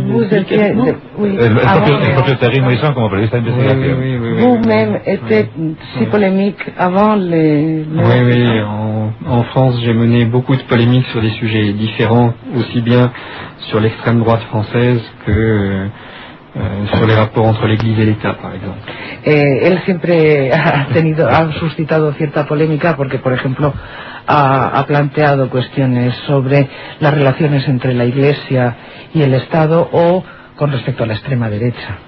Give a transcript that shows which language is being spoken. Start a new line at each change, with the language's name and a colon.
Spanish: El propio Terry Mason como periodista de investigación.
French: Vous-même étiez si polémique avant le. Oui, oui. En France, j'ai mené beaucoup de polémiques sur des sujets différents, aussi bien sur l'extrême droite française que.
Spanish: Sobre el rapport entre la Iglesia y el Estado, por ejemplo. Él siempre ha suscitado cierta polémica porque, por ejemplo, ha planteado cuestiones sobre las relaciones entre la Iglesia y el Estado o con respecto a la extrema derecha.